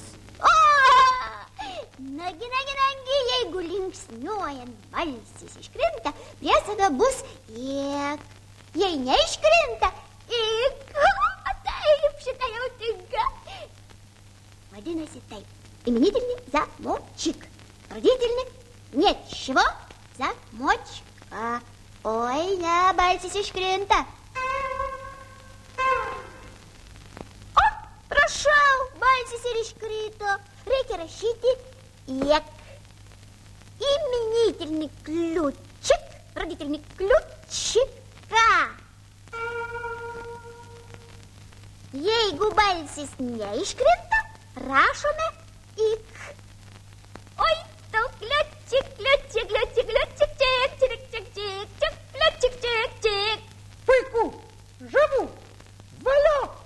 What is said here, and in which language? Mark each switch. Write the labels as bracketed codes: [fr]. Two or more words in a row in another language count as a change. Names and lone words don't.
[lt] O! Nagi, jeigu linksniuojant balsis iškrinta, priesaga bus iek. Jei neiškrinta, ik. Taip, šitą jau tinka. Vadinasi taip. [ru] Именительный замочек. Родительный нечего. Замочка. Ой, не, [lt] бальсис iškrinta. O, prašau, balsis ir iškrito. Reikia rašyti iek. [ru] Именительный ключик. Родительный ключика. [lt] Jeigu balsis neiškrinta, rašome ik. Oi, tau kliučik, kliučik, kliučik, kliučik, čik, čik, čik, čik, čik, kliučik, čik, čik. Puiku, žavu, valio.